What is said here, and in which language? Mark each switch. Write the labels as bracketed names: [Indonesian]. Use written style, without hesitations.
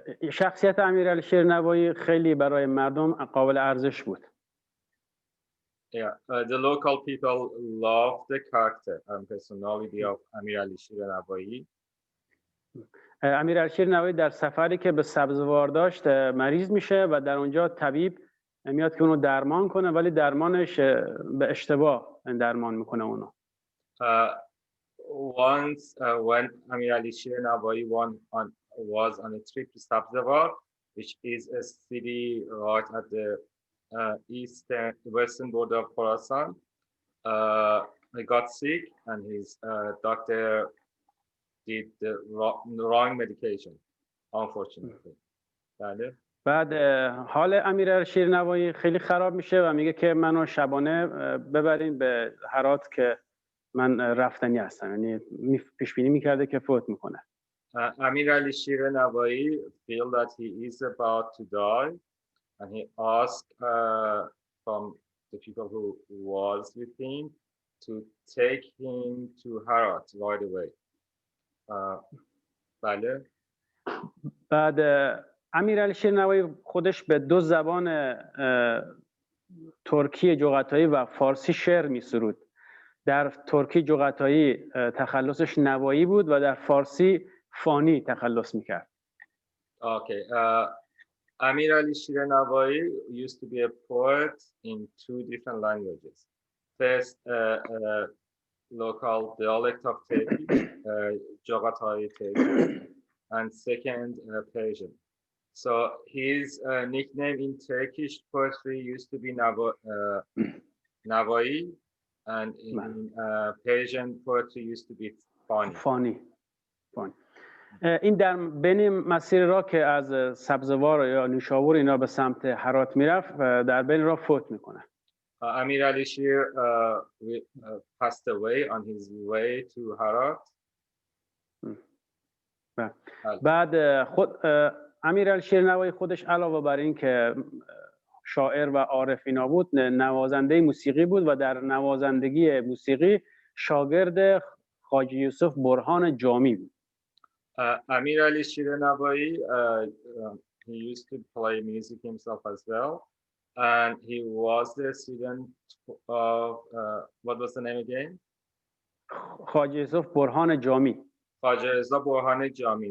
[Persian] شخصیت امیرعلیشیر نوایی خیلی برای مردم قابل ارزش بود. [English] Yeah, the local people love the character and personality of Amir Alishir Navai. [Persian] امیرعلیشیر نوایی در سفری که به سبزوار داشت مریض میشه و در اونجا طبیب میاد که اونو درمان کنه، ولی درمانش به اشتباه درمان میکنه اونو. [English] Once when Amir Alishir Navai was on a trip to Sabzawar, which is a city right at the western border of Khorasan, he got sick and his doctor did the wrong medication, unfortunately. [Persian] بعد حال امیرعلیشیر نوایی خیلی خراب میشه و میگه که منو شبانه ببرین به هرات که من رفتنی هستم، یعنی پیش بینی میکرده که فوت میکنه. [English] Amir Alishir Navai feel that he is about to die, and he asked from the people who was with him to take him to Herat right away. [Persian] بله. بعد امیرعلیشیر نوایی خودش به دو زبان ترکی جغتایی و فارسی شعر میسرود. در ترکی جغتایی تخلصش نوایی بود و در فارسی فانی تخلص میکرد. [English] Okay. Amir Alishir Navai used to be a poet in two different languages. First, local dialect of Turkish, Joghatai Turkish, and second, Persian. So his nickname in Turkish poetry used to be Navai, and in Persian poetry used to be funny. [Persian] فانی. این در بین مسیر راه که از سبزوار یا نیشابور اینا به سمت هرات میرفت در بین راه فوت میکنه. [English] Amir Ali Shir passed away on his way to Harat. [Persian] بعد خود امیر علی شیر نوایی خودش علاوه بر این که شاعر و عارف اینا بود، نوازنده موسیقی بود و در نوازندگی موسیقی شاگرد خواجه یوسف برهان جامی بود. [English] Amir Ali Shir Navai, he used to play music himself as well, and he was the student of what was the name again? [Persian] خواجه یوسف برهان جامی. [English] Khwaja Reza Burhan Jami.